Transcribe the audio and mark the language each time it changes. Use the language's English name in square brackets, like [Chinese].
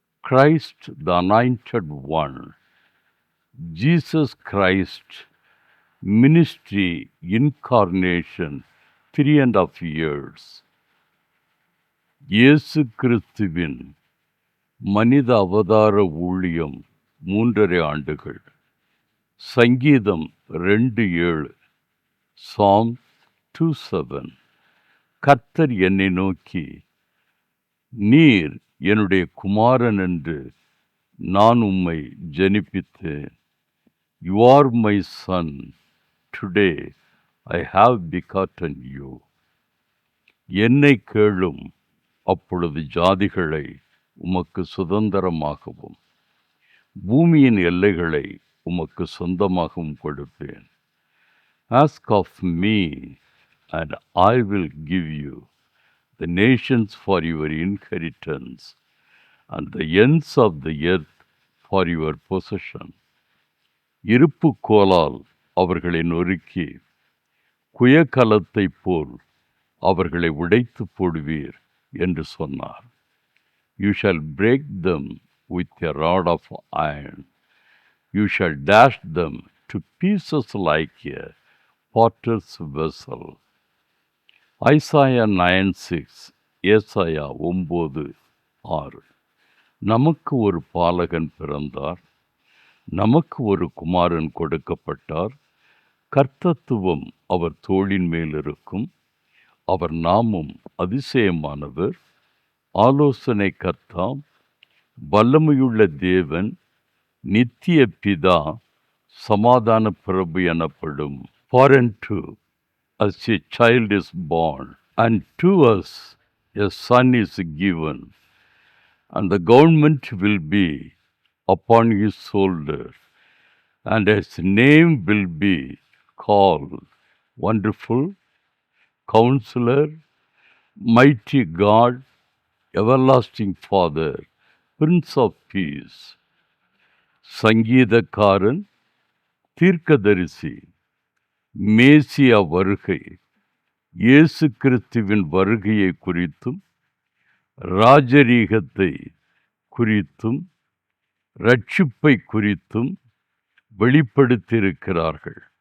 [English] Christ the anointed one. Jesus Christ ministry incarnation 3.5 years. [Tamil] இயேசு கிறிஸ்துவின் மனித அவதார ஊழியம் 3.5 ஆண்டுகள். சங்கீதம் 2:7. Psalm 2:7. கர்த்தர் என்னை நோக்கி, நீர் என்னுடைய குமாரன் என்று நான் உம்மை ஜனிப்பித்தேன். [English] You are my son. Today I have begotten you. [Tamil] என்னை கேளும், அப்பொழுது ஜாதிகளை உமக்கு சுதந்திரமாகவும் பூமியின் எல்லைகளை உமக்கு சொந்தமாகவும் கொடுப்பேன். [English] Ask of me and I will give you the nations for your inheritance and the ends of the earth for your possession. [Tamil] இருப்பு கோலால் அவர்களை நொறுக்கி குயக்கலத்தைப் போல் அவர்களை உடைத்து போடுவீர் என்று சொன்னார். [English] You shall break them with a rod of iron. You shall dash them to pieces like a potter's vessel. [Tamil] Isaiah 9:6. ஏசாயா 9:6. நமக்கு ஒரு பாலகன் பிறந்தார், நமக்கு ஒரு குமாரன் கொடுக்கப்பட்டார். கர்த்தத்துவம் அவர் தோளின் மேல் இருக்கும். அவர் நாமம் அதிசயமானவர், ஆலோசனை கர்த்தா, வல்லமையுள்ள தேவன், நித்திய பிதா, சமாதான பிரபு எனப்படும். [English] For unto us a child is born, and to us a son is given, and the government will be upon his shoulder, and his name will be called Wonderful, Counselor, Mighty God, Everlasting Father, Prince of Peace. [Tamil] சங்கீதக்காரன், தீர்க்கதரிசி, மேசியா வருகை, இயேசு கிறிஸ்துவின் வருகையை குறித்தும் ராஜரீகத்தை குறித்தும் ரட்சிப்பை குறித்தும் வெளிப்படுத்தியிருக்கிறார்கள்.